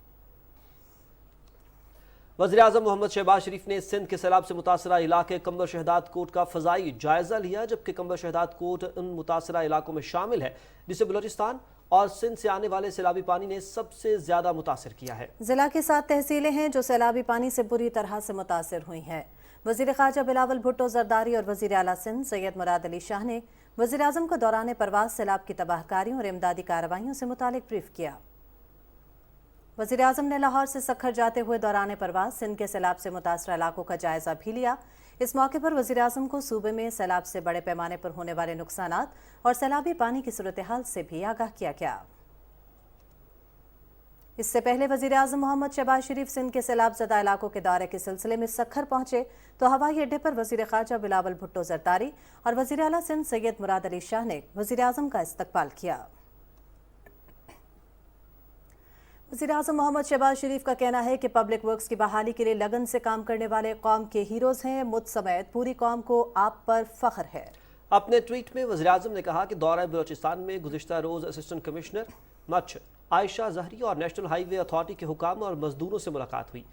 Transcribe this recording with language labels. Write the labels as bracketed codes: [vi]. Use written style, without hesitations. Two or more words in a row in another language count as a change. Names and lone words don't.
[ur] وزیر اعظم محمد شہباز شریف نے سندھ کے سیلاب سے متاثرہ علاقے قمبر شہداد کوٹ کا فضائی جائزہ لیا، جبکہ قمبر شہداد کوٹ ان متاثرہ علاقوں میں شامل ہے جسے بلوچستان اور سندھ سے آنے والے سیلابی پانی نے سب سے زیادہ متاثر کیا ہے. ضلع کی 7 تحصیلیں ہیں جو سیلابی پانی سے بری طرح سے متاثر ہوئی ہیں. وزیر خارجہ بلاول بھٹو زرداری اور وزیر اعلیٰ سندھ سید مراد علی شاہ نے وزیر اعظم کو دوران پرواز سیلاب کی تباہ کاریوں اور امدادی کارروائیوں سے متعلق بریف کیا. وزیر اعظم نے لاہور سے سکھر جاتے ہوئے دوران پرواز سندھ کے سیلاب سے متاثرہ علاقوں کا جائزہ بھی لیا. اس موقع پر وزیر اعظم کو صوبے میں سیلاب سے بڑے پیمانے پر ہونے والے نقصانات اور سیلابی پانی کی صورتحال سے بھی آگاہ کیا گیا. اس سے پہلے وزیر اعظم محمد شہباز شریف سندھ کے سیلاب زدہ علاقوں کے دورے کے سلسلے میں سکھر پہنچے تو ہوائی اڈے پر وزیر خارجہ بلاول بھٹو زرداری اور وزیر اعلیٰ سندھ سید مراد علی شاہ نے وزیر اعظم کا استقبال کیا. وزیر اعظم محمد شہباز شریف کا کہنا ہے کہ [en] public works [ur] کی بحالی کے لیے لگن سے کام کرنے والے قوم کے ہیروز ہیں. مجھ سمیت پوری قوم کو آپ پر فخر ہے. اپنے ٹویٹ میں وزیر اعظم نے کہا کہ دورہ بلوچستان میں گزشتہ روز [en] assistant commissioner [ur] مچھ عائشہ زہری اور [en] National Highway Authority [ur] کے حکام اور مزدوروں سے ملاقات ہوئی.